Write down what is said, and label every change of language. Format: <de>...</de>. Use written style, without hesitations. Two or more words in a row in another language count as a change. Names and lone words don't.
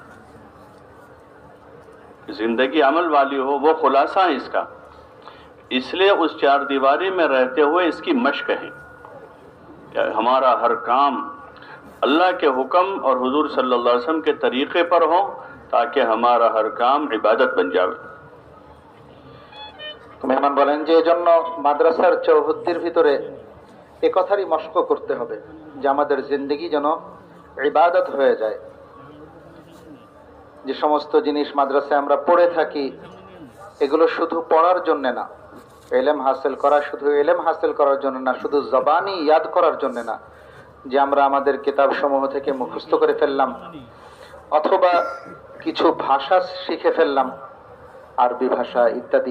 <ur>زندگی عمل والی ہو، وہ خلاصہ ہے اس کا. اس لیے اس چار دیواری میں رہتے ہوئے اس کی مشق ہے کہ ہمارا ہر کام اللہ کے حکم اور حضور</ur> <ar>صلی اللہ علیہ وسلم</ar> <ur>کے طریقے پر ہو، تاکہ ہمارا ہر کام عبادت بن جائے.</ur> <bn>মেহমান বলেন যে এজন্য মাদ্রাসার চৌহদ্দির ভিতরে এ কথারই মশক করতে হবে যে আমাদের জিন্দেগি যেন ইবাদত হয়ে যায়. যে সমস্ত জিনিস মাদ্রাসায় আমরা পড়ে থাকি এগুলো শুধু পড়ার জন্য না, ইলম হাসিল করা শুধু ইলম হাসিল করার জন্য না, শুধু জবানি ইয়াদ করার জন্য না, যে আমরা আমাদের কিতাবসমূহ থেকে মুখস্থ করে ফেললাম অথবা কিছু ভাষা শিখে ফেললাম, আরবি ভাষা ইত্যাদি.</bn>